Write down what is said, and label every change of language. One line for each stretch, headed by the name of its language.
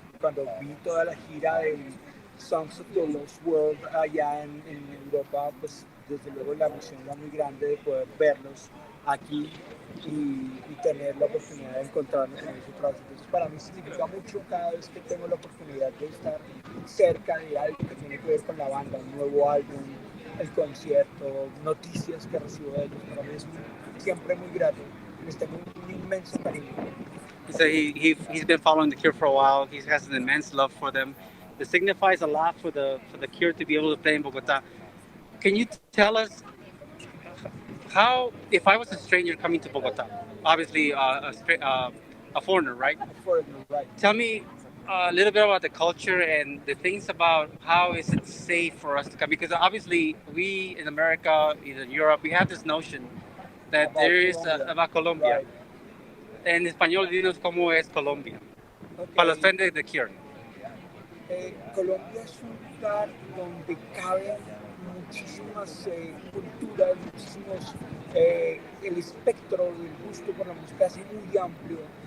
Spanish: Cuando vi toda la gira de Songs of the Lost World allá en Europa, pues desde luego la emoción era muy grande de poder verlos aquí y tener la oportunidad de encontrarme con ellos otra vez. Entonces para mí significa mucho cada vez que tengo la oportunidad de estar cerca de algo que tiene que ver con la banda, un nuevo álbum, el concierto, noticias que recibo de ellos. Para mí es siempre muy grato. Les tengo un inmenso cariño.
English: So he's been following the Cure for a while. He has an immense love for them. It signifies a lot for the Cure to be able to play in Bogota. Can you tell us how, if I was a stranger coming to Bogota, obviously a foreigner, right? A foreigner, right? Tell me a little bit about the culture and the things about how is it safe for us to come, because obviously we in America, in Europe, we have this notion that About there is Colombia. about Colombia. Right.
Spanish: En español, dinos cómo es Colombia. Para los
English: Okay.
Spanish: fans de The Cure. Colombia es un lugar donde caben muchísimas culturas, muchísimos, el espectro del gusto por la música es muy amplio.